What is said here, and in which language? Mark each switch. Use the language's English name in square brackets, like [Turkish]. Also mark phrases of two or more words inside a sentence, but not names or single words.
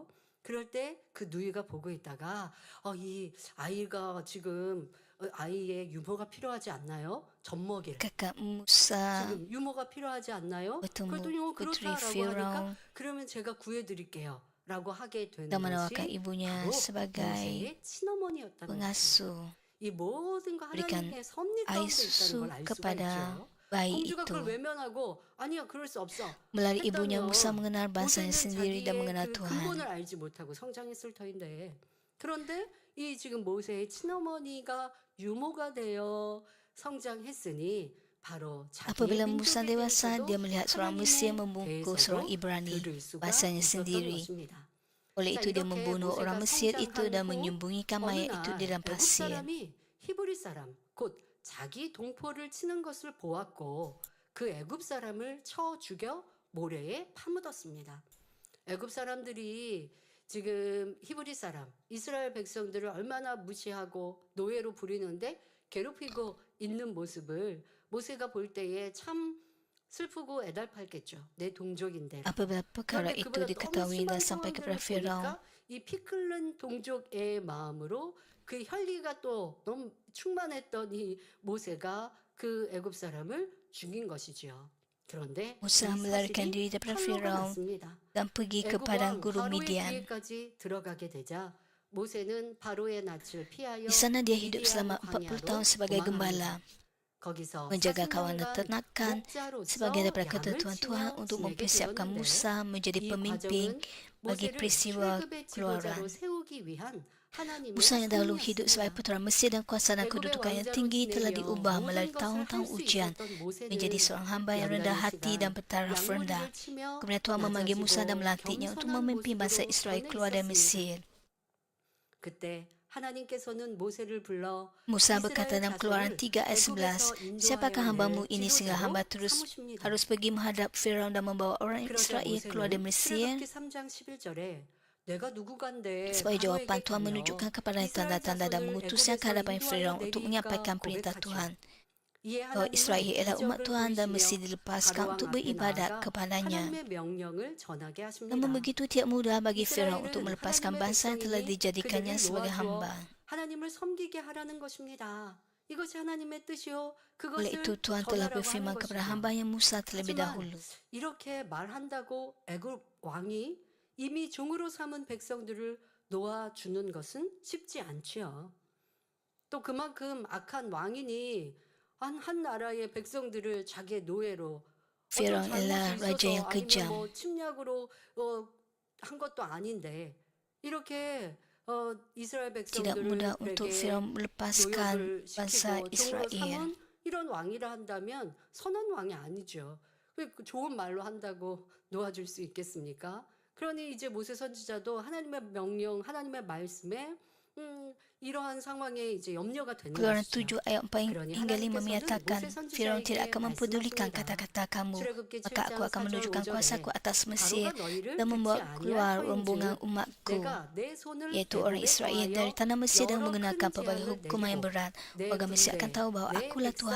[Korean] 그럴 때 그 누이가 보고 있다가 이 아이가 지금 아이의 유모가 필요하지 않나요? 젖먹일. [Malay] Kakak Musa [Korean] 지금 유모가 필요하지 않나요? [Malay] bertemu [Korean] 그랬더니 [Malay] Putri [Korean] 그렇다라고 하니까 [Malay] Firaun [Korean] 그러면 제가 구해드릴게요. 라고 하게 되는 [Malay] dan menawarkan [Korean] 것이 [Malay] ibunya [Korean] 바로 [Malay] sebagai [Korean] 모세의 친어머니였다는 것입니다. [Malay] pengasuh [Korean] 이 모든 거 [Malay] berikan [Korean] 하나님의 섭리 [Malay] air [Korean] 가운데 있다는 [Malay] susu [Korean] 걸 알 수가 [Malay] kepada [Korean] 있죠. [Malay] bayi [Korean] 공주가 [Malay] itu. [Korean] 그걸 외면하고 아니야 그럴 수 없어 [Malay] Melalui ibunya Musa [Korean] 했다면 [Malay] mengenal bangsanya [Korean] 모세는 [Malay] sendiri dan [Korean] 자기의 [Malay] mengenal [Korean] 그 [Malay] Tuhan. [Korean] 근본을 알지 못하고 성장했을 터인데 그런데 이 지금 모세의 친어머니가 유모가 되어 성장했으니 바로 자기의 [Malay] Apabila Musa [Korean] 민족에 [Malay] dewasa, [Korean] 대해서도 [Malay] dia melihat seorang Mesir [Korean] 하나님에 [Malay] membungkuk seorang [Korean] 대해서도 [Malay] Ibrani, [Korean] 들을 수가 [Malay] bahasanya [Korean] 있었던 [Malay] sendiri. [Korean] 것입니다. [Malay] Oleh [Korean] 자, [Malay] itu dia [Korean] 이렇게 [Malay] membunuh orang [Korean] 모세가 [Malay] Mesir itu [Korean] 성장한 [Malay] dan [Korean] 후 [Malay] menyembunyikan [Korean] 어느 [Malay] mayat itu di [Korean] 날 [Malay] dalam [Korean] 애굽 [Malay] pasir. [Korean] 사람이 히브리 사람 곧 자기 동포를 치는 것을 보았고 그 애굽 사람을 쳐 죽여 모래에 파묻었습니다. 애굽 사람들이 지금 히브리 사람 이스라엘 백성들을 얼마나 무시하고 노예로 부리는데 괴롭히고 있는 모습을 모세가 볼 때에 참 슬프고 애달팠겠죠. 내 동족인데. [Malay] Apabila perkara [Korean] 그런데 [Malay] itu [Korean] 그보다 너무 [Malay] diketahui [Korean] 심한 [Malay] dan sampai kepada [Korean] 상황들을 [Malay] Firaun, [Korean] 보니까 이 피 끓는 동족의 마음으로 그 혈기가 또 너무 충만했던 이 모세가 그 애굽 사람을 죽인 것이지요. 그런데 이 [Malay] Musa melarikan [Korean] 사실이 [Malay] diri daripada [Korean] 팔로가 [Malay] Firaun [Korean] 났습니다. [Malay] dan pergi ke [Korean] 애굽 [Malay] padang [Korean] 왕 [Malay] gurun [Korean] 바로의 [Malay] Midian. [Korean] 뒤에까지 들어가게 되자 모세는 바로의 낯을 피하여 [Malay] Di sana dia hidup [Korean] 미디안 [Malay] selama 40 tahun [Korean] 광야로 [Malay] sebagai [Korean] 도망합니다. [Malay] gembala, [Korean] 거기서 [Malay] menjaga kawanan [Korean] 40년간 [Malay] ternakan sebagai [Korean] 목자로서 [Malay] daripada kata [Korean] 양을 [Malay] Tuhan [Korean] 치며 [Malay] untuk [Korean] 지내게 [Malay] mempersiapkan [Korean] 되었는데 [Malay] Musa menjadi [Korean] 이 [Malay] pemimpin [Korean] 과정은 [Malay] bagi [Korean] 모세를 [Malay] peristiwa [Korean] 출애굽의 [Malay] keluaran. [Korean] 지도자로 세우기 위한 하나님의 [Malay] Musa yang dahulu hidup sebagai [Korean] 섭리였습니다. [Malay] putera Mesir dan kuasa dan [Korean] 애굽의 [Malay] kedudukan yang [Korean] 왕자로 [Malay] tinggi telah [Korean] 지내며 [Malay] diubah melalui [Korean] 모든 것을 [Malay] tahun-tahun [Korean] 할 수 [Malay] ujian [Korean] 있었던 모세는 [Malay] menjadi seorang hamba yang rendah [Korean] 연단의 [Malay] hati dan [Korean] 시간 [Malay] bertaraf rendah. [Korean] 양무리를 치며 [Malay] Kemudian Tuhan memanggil Musa dan [Korean] 낮아지고 [Malay] melantiknya untuk [Korean] 겸손한 [Malay] memimpin bangsa [Korean] 모습으로 [Malay] Israel [Korean] 전해 [Malay] keluar dari [Korean] 있었습니다. [Malay] Mesir. [Korean] 그때 하나님께서는 모세를 불러 [Malay] Musa berkata [Korean] 이스라엘 [Malay] dalam Keluaran [Korean] 자손을 [Malay] 3 ayat 11, [Korean] 애굽에서 [Malay] siapakah [Korean] 인도하여 [Malay] hambamu [Korean] 낼 [Malay] ini sehingga hamba [Korean] 지도자로 [Malay] terus [Korean] 삼으십니다. [Malay] harus pergi menghadap Firaun dan membawa orang [Korean] 그러자 [Malay] Israel keluar dari [Korean] 모세는 [Malay] Mesir? [Korean] 출애굽기 3장 11절에 내가 누구간데 [Malay] Sebagai jawapan, [Korean] 바로에게 [Malay] Tuhan [Korean] 가며 [Malay] menunjukkan kepada [Korean] 이스라엘 [Malay] tanda-tanda dan [Korean] 자손을 [Malay] mengutusnya ke [Korean] 애굽에서 [Malay] hadapan [Korean] 인도하여 [Malay] Firaun untuk [Korean] 내리니까 [Malay] menyampaikan perintah [Korean] 고백하죠. [Malay] Tuhan [Korean] 이에 [Malay] bahwa Israel [Korean] 하나님은 [Malay] ialah umat [Korean] 기적을 [Malay] Tuhan dan mesti [Korean] 보이시며 [Malay] dilepaskan [Korean] 바로 왕 [Malay] untuk [Korean] 앞에 [Malay] beribadat [Korean] 나아가 [Malay] kepadanya. [Korean] 하나님의 명령을 전하게 하십니다. [Malay] Namun begitu tidak mudah bagi Firaun untuk [Korean] 이스라엘은 [Malay] melepaskan [Korean] 하나님의 [Malay] bangsa yang telah [Korean] 백성이니 [Malay] dijadikannya [Korean] 그들을 [Malay] sebagai [Korean] 놓아주어 [Malay] hamba. [Korean] 하나님을 섬기게 하라는 것입니다. 이것이 하나님의 뜻이요. [Malay] Oleh itu [Korean] 그것을 [Malay] Tuhan telah [Korean] 전하라고 하는 [Malay] berfirman kepada [Korean] 것이죠. [Malay] hambanya Musa terlebih [Korean] 하지만 [Malay] dahulu. [Korean] 이렇게 말한다고 애굽 왕이 이미 종으로 삼은 백성들을 놓아주는 것은 쉽지 않지요. 또 그만큼 악한 왕이니 한 나라의 백성들을 자기의 노예로 어떤 [Malay] Firaun ialah [Korean] 잘못이 [Malay] raja yang [Korean] 있어서 아니면 [Malay] kejam. [Korean] 뭐 침략으로 한 것도 아닌데 이렇게 이스라엘 [Malay] Tidak mudah untuk [Korean] 백성들에게 [Malay] Firaun melepaskan [Korean] 노역을 [Malay] bangsa [Korean] 시키고 종으로 [Malay] Israel. [Korean] 삼은 이런 왕이라 한다면 선한 왕이 아니죠. 그 좋은 말로 한다고 놓아줄 수 있겠습니까? 그러니 이제 모세 선지자도 하나님의 명령, 하나님의 말씀에 이러한 상황에 이제 염려가 되는 [Malay] Keluaran [Korean] 것이죠. [Malay] 7 ayat 4 [Korean] 그러니 [Malay] hingga 5 [Korean] 하나님께서는 [Malay] menyatakan, [Korean] 모세 [Malay] Firaun tidak [Korean] 선지자에게 [Malay] akan mempedulikan [Korean] 말씀하십니다. [Malay] kata-kata kamu, [Korean] 출애굽기 [Malay] maka aku [Korean] 7장 [Malay] akan [Korean] 4절 [Malay] menunjukkan [Korean] 5절에 [Malay] kuasaku atas Mesir [Korean] 바로가 너희를 [Malay] dan [Korean] 듣지 [Malay] membawa keluar [Korean] 아니할 [Malay] rombongan [Korean] 터인즉 [Malay] umatku, [Korean] 내가 내 손을 [Malay] yaitu orang [Korean] 애굽에 [Malay] Israel dari [Korean] 더하여 [Malay] tanah Mesir dan [Korean] 여러 [Malay] mengenakan [Korean] 큰 [Malay] pelbagai [Korean] 재앙을 [Malay] hukuman yang [Korean] 내리고 [Malay] berat. [Korean] 내 [Malay] Warga Mesir akan [Korean] 군대, [Malay] tahu bahawa [Korean] 내 [Malay] akulah Tuhan